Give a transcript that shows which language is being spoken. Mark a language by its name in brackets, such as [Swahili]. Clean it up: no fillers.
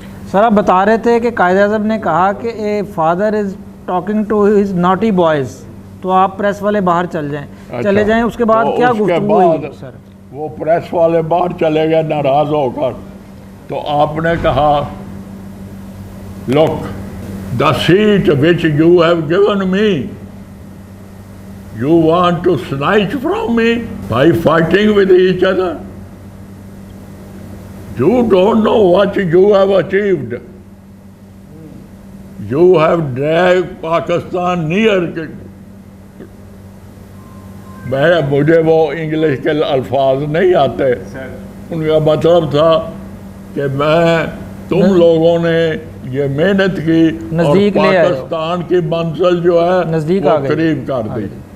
[Urdu] سر آپ بتا رہے تھے کہ قائد اعظم نے کہا کہ [English] a father is talking to his naughty boys, [Urdu] تو آپ پریس والے باہر چلے جائیں۔ اس کے بعد کیا گفتگو ہوئی سر؟ وہ پریس والے باہر چلے گئے ناراض ہو کر، تو آپ نے کہا [English] look, the seat which you have given me, you want to snatch from me by fighting with each other? You don't know what you have achieved. You have dragged Pakistan near. [Urdu] مجھے وہ English کے الفاظ نہیں آتے. ان کا مطلب تھا کہ تم لوگوں نے یہ محنت کی اور پاکستان کی منزل جو ہے وہ قریب کر دی.